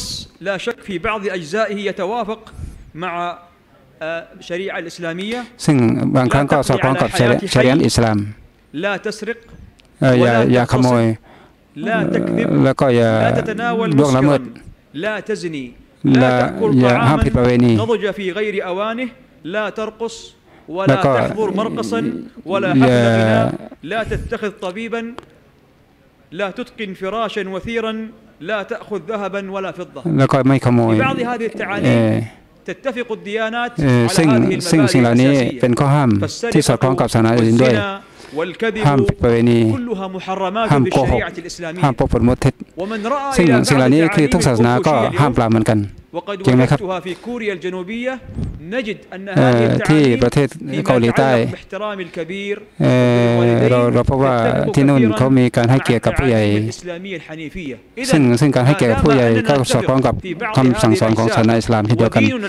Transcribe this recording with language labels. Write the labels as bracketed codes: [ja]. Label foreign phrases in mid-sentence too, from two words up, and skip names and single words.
[th] ซึ่งบางครั้งก็สอดคล้องกับชะรีอะห์อิสลามอย่าขโมยแล้วก็อย่าล่วงละเมิดอย่าห้ามผิดประเวณีแล้วก็ [ar] لا تتقن فراشا وثيرا لا تأخذ ذهبا ولا فضة [th] แล้วก็ไม่ขโมย [ar] بعض هذه التعاليم تتفق الديانات على هذه المبادئ [th] สิ่งเหล่านี้เป็นข้อห้ามที่สอดคล้องกับศาสนาอื่นด้วยห้ามผิดประเวณีห้ามโกหกห้ามพูดปดเท็จสิ่งเหล่านี้คือทุกศาสนาก็ห้ามปรามเหมือนกันจริงไหมครับ ที่ประเทศเกาหลีใต้เราพบว่าที่นู่นเขามีการให้เกียรติกับผู้ใหญ่ซึ่งการให้เกียรติกับผู้ใหญ่ก็สอดคล้องกับคำสั่งสอนของศาสนาอิสลามเช่นเดียวกัน